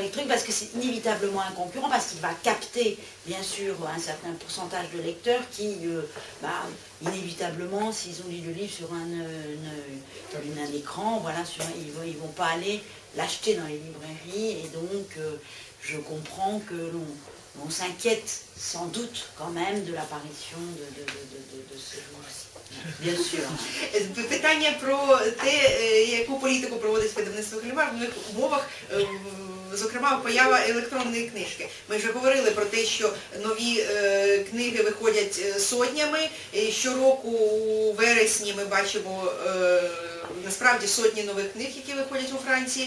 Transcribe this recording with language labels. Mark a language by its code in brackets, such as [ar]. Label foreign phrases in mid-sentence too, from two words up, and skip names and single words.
[fr] électronique, parce que c'est inévitablement un concurrent, parce qu'il va capter bien sûr un certain pourcentage de lecteurs qui, inévitablement, s'ils ont lu le livre sur un écran, voilà, ils ne vont pas aller l'acheter dans les librairies, et donc je comprends que l'on s'inquiète sans doute quand même de l'apparition de ce livre-ci. Bien sûr. [uk] Питання про те, яку політику проводить видавництво Кальвар в нових умовах, зокрема поява електронної книжки. Ми вже говорили про те, що нові книги виходять сотнями. Щороку у вересні ми бачимо насправді сотні нових книг, які виходять у Франції.